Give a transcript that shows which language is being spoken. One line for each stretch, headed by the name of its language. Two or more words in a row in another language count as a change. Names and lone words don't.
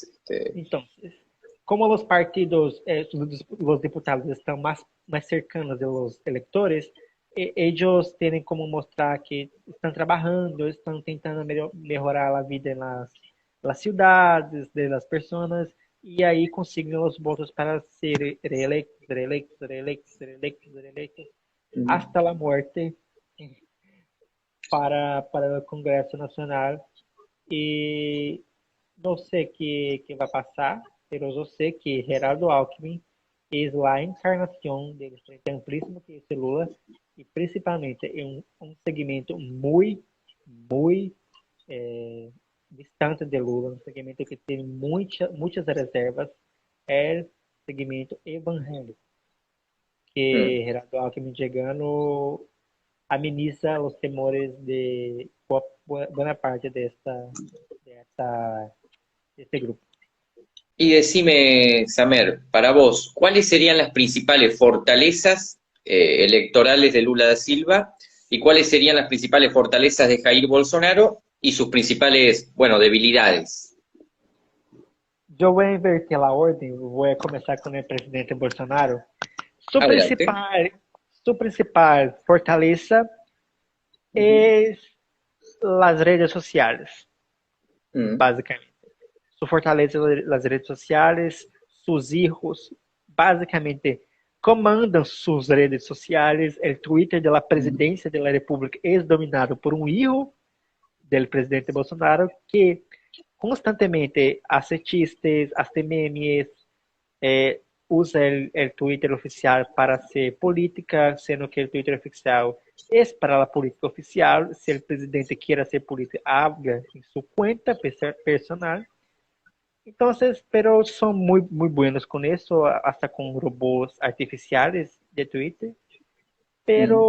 Spanish: Entonces, como los partidos, los diputados están más cercanos de los electores, ellos tienen como mostrar que están trabajando, están tentando mejorar a vida en las ciudades, de las personas, y ahí consiguen los votos para ser reelectos, Mm. hasta la muerte para el Congreso Nacional.
Portuguese: E não sei que vai passar, mas eu sei que Geraldo Alckmin é a encarnação do Frente Amplíssimo, que é Lula, e principalmente em um segmento muito distante de Lula, um segmento que tem muitas reservas, é o segmento evangélico, Mm. que Geraldo Alckmin chegando ameniza os temores de boa parte desta, este grupo.
Spanish: Y decime, Samer, para vos, ¿cuáles serían las principales fortalezas electorales de Lula da Silva y cuáles serían las principales fortalezas de Jair Bolsonaro y sus principales, bueno, debilidades?
Portuguese: Eu vou inverter a ordem, vou começar com o presidente Bolsonaro. Sua
Spanish: Adelante.
Portuguese: principal, sua principal fortaleza Ujú. é as redes sociais, Mm. basicamente. Sua fortaleza nas redes sociais, seus hijos, basicamente, comandam suas redes sociais. O Twitter da presidência da República é dominado por um hijo do presidente Bolsonaro que constantemente
Spanish: hace chistes, hace memes,
Portuguese: usa o Twitter oficial para
Spanish: hacer política,
Portuguese: sendo que o Twitter oficial é para a política oficial. Se o presidente quer ser política, habla em sua conta personal. Então, pero são muito buenos com isso, hasta com robôs artificiais de Twitter, Mm.